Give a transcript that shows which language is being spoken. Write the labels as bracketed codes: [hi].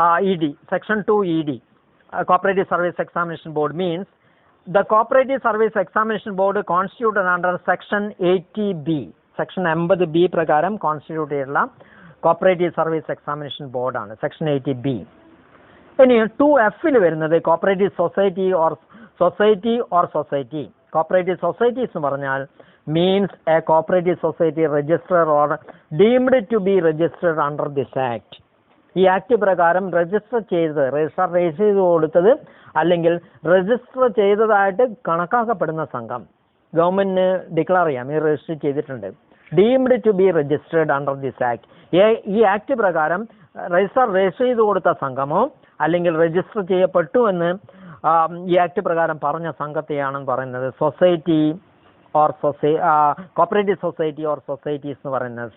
[en] ED section 2ED cooperative service examination board means the cooperative service examination board constituted under section 80B. [ml] Section 80B പ്രകാരം constitute ചെയ്തിട്ടുള്ള cooperative service examination ബോർഡാണ് section 80B. ഇനി 2F വരുന്നത് cooperative society or society. [en] cooperative societies [ml] എന്ന് പറഞ്ഞാൽ [en] means a cooperative society registered or deemed to be registered under this act. [ml] ഈ act പ്രകാരം register ചെയ്ത് കൊടുത്തത് അല്ലെങ്കിൽ രജിസ്റ്റർ ചെയ്തതായിട്ട് കണക്കാക്കപ്പെടുന്ന സംഘം ഗവൺമെന്റിന് ഡിക്ലെയർ ചെയ്യാം ഈ രജിസ്റ്റർ ചെയ്തിട്ടുണ്ട്. [en] Deemed to be registered under this act. [ml] ഈ ആക്ട് പ്രകാരം രജിസ്റ്റർ ചെയ്ത് കൊടുത്ത സംഘമോ അല്ലെങ്കിൽ രജിസ്റ്റർ ചെയ്യപ്പെട്ടു എന്ന് ഈ ആക്ട് പ്രകാരം പറഞ്ഞ സംഘത്തെയാണ് പറയുന്നത് society or cooperative society or societies എന്ന് പറയുന്നത്.